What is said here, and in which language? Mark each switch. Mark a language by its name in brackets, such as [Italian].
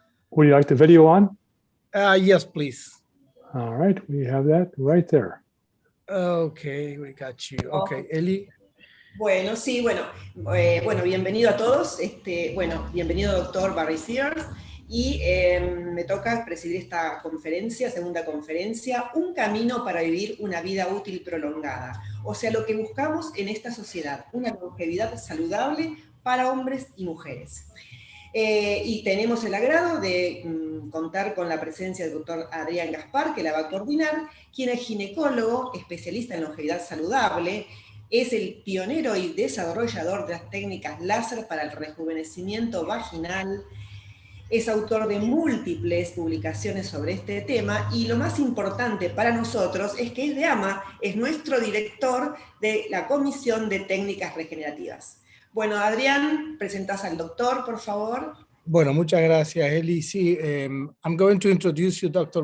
[English] Would you like the video on? Yes, please. All right, we have that right there. Okay, we got you. Okay, Eli. [Spanish] Bueno, sí, bueno, bienvenido a todos. Bienvenido, doctor Barry Sears. Y me toca presidir esta conferencia, segunda conferencia, un camino para vivir una vida útil prolongada. O sea, lo que buscamos en esta sociedad, una longevidad saludable para hombres y mujeres. Y tenemos el agrado de contar con la presencia del doctor Adrián Gaspar, que la va a coordinar, quien es ginecólogo, especialista en longevidad saludable, es el pionero y desarrollador de las técnicas láser para el rejuvenecimiento vaginal, es autor de múltiples publicaciones sobre este tema, y lo más importante para nosotros es que es de AMA, es nuestro director de la Comisión de Técnicas Regenerativas. Bueno, Adrián, presentás al doctor, por favor. Bueno, muchas gracias, Eli. [English] Sí, I'm going to introduce you, Dr.